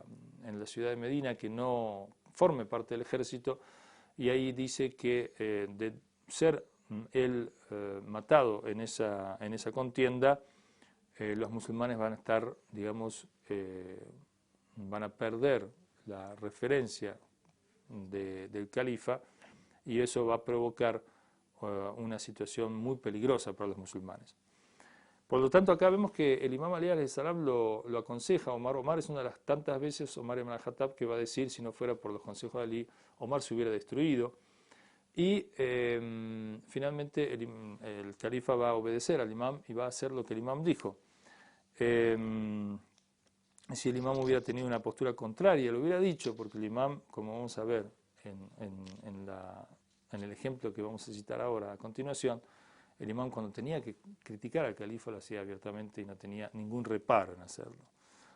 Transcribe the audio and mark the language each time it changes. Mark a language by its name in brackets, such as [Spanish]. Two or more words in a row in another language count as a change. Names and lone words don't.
[Spanish] ciudad de Medina, que no forme parte del ejército, y ahí dice que de ser él matado en esa contienda, los musulmanes van a estar, digamos, van a perder la referencia del califa y eso va a provocar una situación muy peligrosa para los musulmanes. Por lo tanto, acá vemos que el imam Ali [Arabic] عليه السلام [Spanish] lo aconseja a Omar. Omar es una de las tantas veces, Omar ibn al-Khattab, que va a decir, si no fuera por los consejos de Ali, Omar se hubiera destruido. Y finalmente el califa va a obedecer al imam y va a hacer lo que el imam dijo. Si el imam hubiera tenido una postura contraria, lo hubiera dicho, porque el imam, como vamos a ver en el ejemplo que vamos a citar ahora a continuación, el imam cuando tenía que criticar al califa lo hacía abiertamente y no tenía ningún reparo en hacerlo.